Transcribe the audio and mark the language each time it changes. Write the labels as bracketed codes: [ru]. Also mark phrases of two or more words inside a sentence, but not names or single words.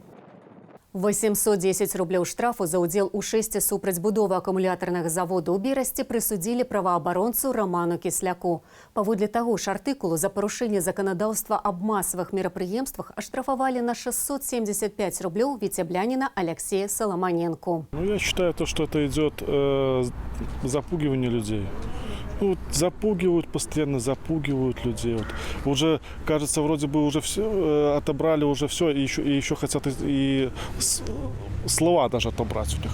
[be] 810 рублёў штрафу за ўдзел у 6 супраць будовы акумулятарнага завода ў Берасці прысудзілі праваабаронцу Роману Кісляку. Паводле таго ж артыкулу за парушэнне заканадаўства аб масавых мерапрыемствах аштрафавалі на 675 рублёў віцебляніна Алексея Соломоненко. [ru] Я считаю, что это идет запугивание людей. Вот запугивают, постоянно запугивают людей. Вот. Уже, кажется, вроде бы уже все отобрали, уже все, и еще хотят и слова даже отобрать у них.